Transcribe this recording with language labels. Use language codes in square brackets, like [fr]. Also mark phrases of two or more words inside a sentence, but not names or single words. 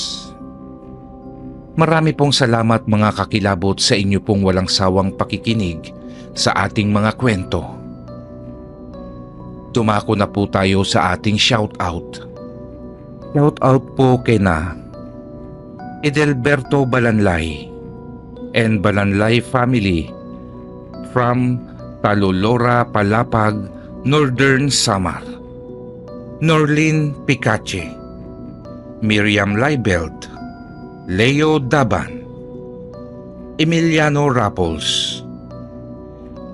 [tl] Marami pong salamat mga kakilabot sa inyo pong walang sawang pakikinig sa ating mga kwento. Dumako na po tayo sa ating shoutout. Shoutout po kay na Edelberto Balanlay and Balanlay family from Talolora, Palapag, Northern Samar. Norlin Picache, Miriam Leibelt, Leo Daban, Emiliano Rapples,